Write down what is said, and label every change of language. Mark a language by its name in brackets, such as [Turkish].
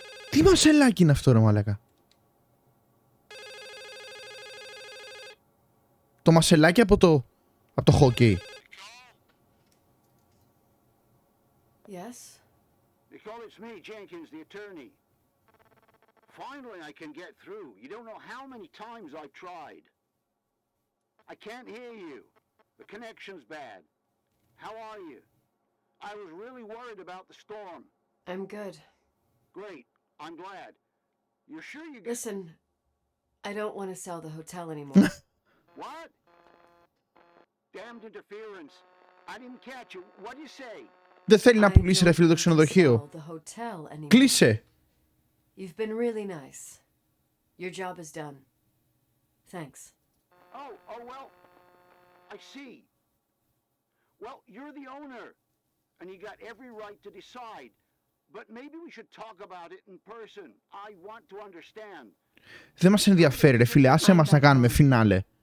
[Greek] Τι μασελάκι είναι αυτό ρε μαλάκα? Το μασελάκι από το χόκκι. [English] Yes? Nicole, it's me, Jenkins, the attorney. Finally, I can get through. You don't know how many times I've tried. I can't hear you. The connection's bad. How are you? I was really worried about the storm. I'm good. Great. I'm glad. You're sure you get... Listen, I don't want to sell the hotel anymore. What? Damned interference. I didn't catch you. What do you say? [Greek] Δεν θέλει να πουλήσει ρε φίλε το ξενοδοχείο. Κλείσε. [English] You've been really nice. Your job is done. Thanks. Oh, well, I see. Well, you're the owner, and you got every right to decide. But maybe we should talk about it in person. I want to understand. [Greek] Δεν μας ενδιαφέρει ρε φίλε, άσε μας να κάνουμε φινάλε.